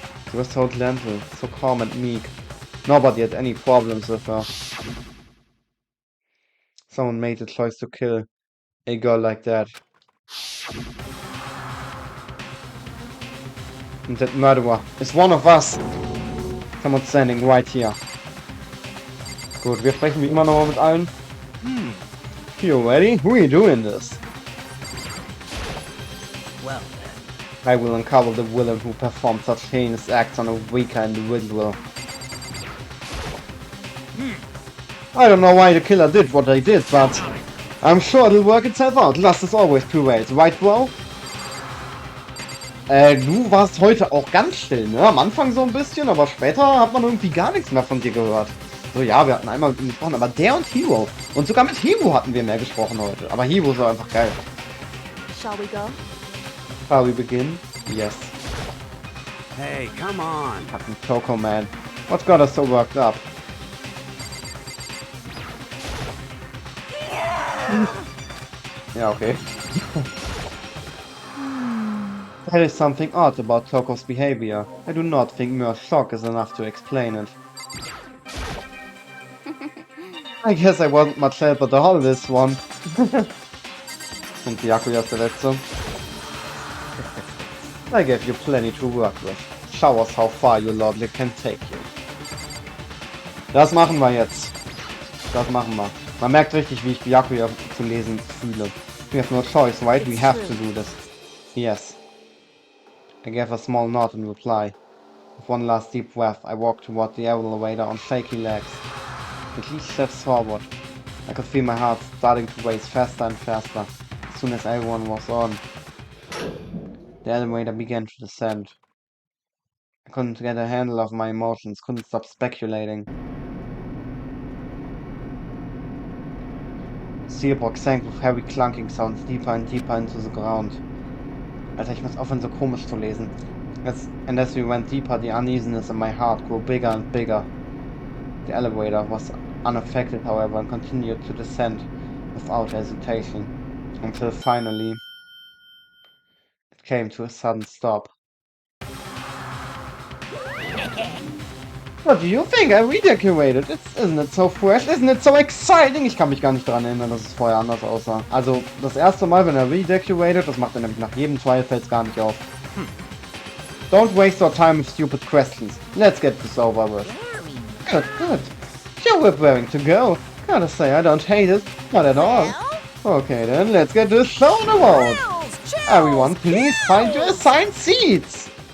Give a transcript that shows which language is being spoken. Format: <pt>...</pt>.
<en>She was so gentle, so calm and meek. Nobody had any problems with her. Someone made the choice to kill a girl like that. And that murderer is one of us. Someone standing right here.</en> <de>Gut, wir sprechen wie immer nochmal mit allen.</de> <en>You ready? Who are you doing this? Well, I will uncover the villain who performed such heinous acts on a weaker individual. I don't know why the killer did what they did, but I'm sure it'll work itself out. Lust is always prevails, right, bro?</en> <de>Du warst heute auch ganz still, ne? Am Anfang so ein bisschen, aber später hat man irgendwie gar nichts mehr von dir gehört. So, ja, wir hatten einmal mit ihm gesprochen, aber der und Hero. Und sogar mit Hero hatten wir mehr gesprochen heute. Aber Hero ist einfach geil.</de> <en>Shall we go? Shall we begin? Yes. Hey, come on. Fucking Coco, man. What's got us so worked up?</en> <de>Ja, okay.</de> <en>There is something odd about Toko's behavior. I do not think mere shock is enough to explain it. I guess I wasn't much help at all this one.</en> <de>Und Byakuya ist der letzte.</de> <en>I gave you plenty to work with. Show us how far your logic can take you.</en> <de>Das machen wir jetzt. Das machen wir. Man merkt richtig, wie ich Byakuya zu lesen fühle.</de> <en>We have no choice, right? We have to do this. Yes. I gave a small nod in reply. With one last deep breath, I walked toward the elevator on shaky legs. With each step forward, I could feel my heart starting to race faster and faster as soon as everyone was on. The elevator began to descend. I couldn't get a handle of my emotions, couldn't stop speculating. The steel box sank with heavy clunking sounds deeper and deeper into the ground.</en> <de>Alter, ich muss aufhören, so komisch zu lesen.</de> <en>And as we went deeper, the uneasiness in my heart grew bigger and bigger. The elevator was unaffected, however, and continued to descend without hesitation, until finally it came to a sudden stop. What do you think? I redecorated. Isn't it so fresh? Isn't it so exciting?</en> <de>Ich kann mich gar nicht daran erinnern, dass es vorher anders aussah. Also, das erste Mal, wenn er redecorated, das macht er nämlich nach jedem Trial, fällt es gar nicht auf.</de> <en>Don't waste our time with stupid questions. Let's get this over with. Good, good. Sure, we're preparing to go. Gotta say, I don't hate it. Not at all. Okay then, let's get this show on the road. Everyone, please find your assigned seats.</en>